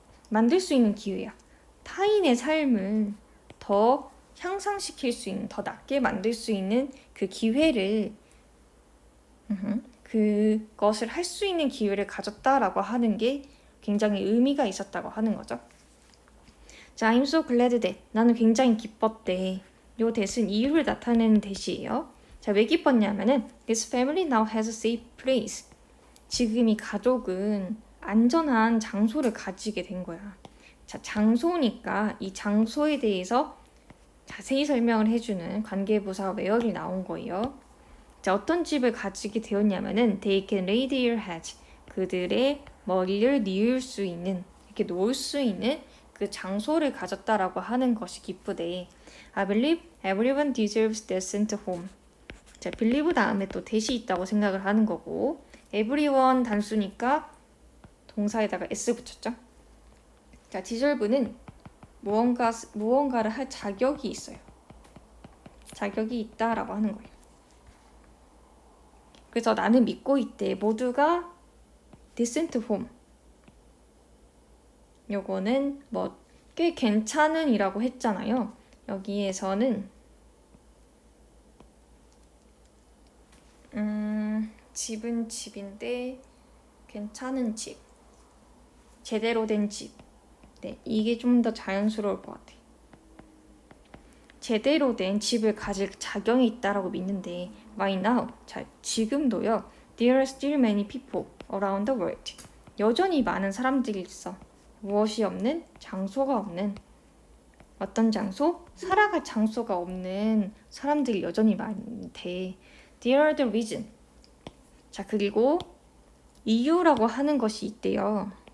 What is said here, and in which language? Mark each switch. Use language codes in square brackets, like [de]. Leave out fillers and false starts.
[ko] 만들 수 있는 기회야. 타인의 삶을 더 향상시킬 수 있는, 더 낫게 만들 수 있는 그 기회를, 그것을 할 수 있는 기회를 가졌다라고 하는 게 굉장히 의미가 있었다고 하는 거죠. 자, [en] I'm so glad that. [ko] 나는 굉장히 기뻤대. 요 대신 이유를 나타내는 대시예요. 자, 왜 기뻤냐면은 [en] This family now has a safe place. [ko] 지금 이 가족은 안전한 장소를 가지게 된 거야. 자, 장소니까 이 장소에 대해서 자세히 설명을 해주는 관계부사 where이 나온 거예요. 자, 어떤 집을 가지게 되었냐면은 [en] They can lay their heads. [ko] 그들의 머리를 뉘을 수 있는, 이렇게 놓을 수 있는 그 장소를 가졌다라고 하는 것이 기쁘대. [en] I believe everyone deserves decent home. [ko] 자, believe 다음에 또 대시 있다고 생각을 하는 거고, everyone 단수니까 동사에다가 s 붙였죠. 자, deserve는 무언가를 할 자격이 있어요. 자격이 있다라고 하는 거예요. 그래서 나는 믿고 있대. 모두가 decent home. 요거는 뭐 꽤 괜찮은 이라고 했잖아요. 여기에서는 집은 집인데 괜찮은 집, 제대로 된 집. 네, 이게 좀 더 자연스러울 것 같아. 제대로 된 집을 가질 자격이 있다라고 믿는데 [en] right now, [ko] 자, 지금도요. [en] There are still many people around the world. [ko] 여전히 많은 사람들이 있어. 무엇이 없는? 장소가 없는. 어떤 장소? 살아갈 장소가 없는 사람들이 여전히 많대. [en] There are the reason. [ko] 자, 그리고 이유라고 하는 것이 있대요.